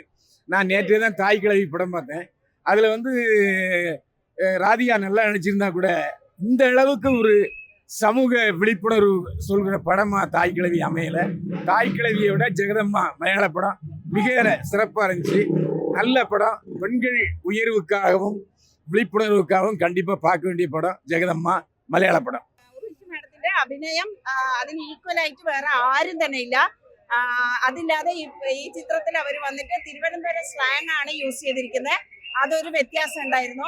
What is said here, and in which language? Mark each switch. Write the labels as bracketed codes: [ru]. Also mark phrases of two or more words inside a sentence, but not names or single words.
[ta] நான் நேற்றே தான் தாய் கிழவி படம் பார்த்தேன். அதுல வந்து ராதிகா நல்லா நடிச்சிருந்தா கூட இந்த அளவுக்கு ஒரு சமூக விழிப்புணர்வு சொல்கிற படமா தாய் கிழவி அமையல. தாய் கிழவியை விட ஜெகதம்மா மலையாள படம் மிக சிறப்பா இருந்துச்சு. நல்ல படம். பெண்கள் உயர்வுக்காகவும் விழிப்புணர்வுக்காவும் கண்டிப்பா பாக்க வேண்டிய படம் ஜகதம்மா மலையாள படம். [ml] മാഡത്തിന്റെ അഭിനയം അതിന് ഈക്വൽ ആയിട്ട് വേറെ ആരും തന്നെ ഇല്ല. അതില്ലാതെ ഈ ചിത്രത്തിൽ അവർ വന്നിട്ട് തിരുവനന്തപുരം സ്ലാങ് ആണ് യൂസ് ചെയ്തിരിക്കുന്നത്. അതൊരു വ്യത്യാസം ഉണ്ടായിരുന്നു.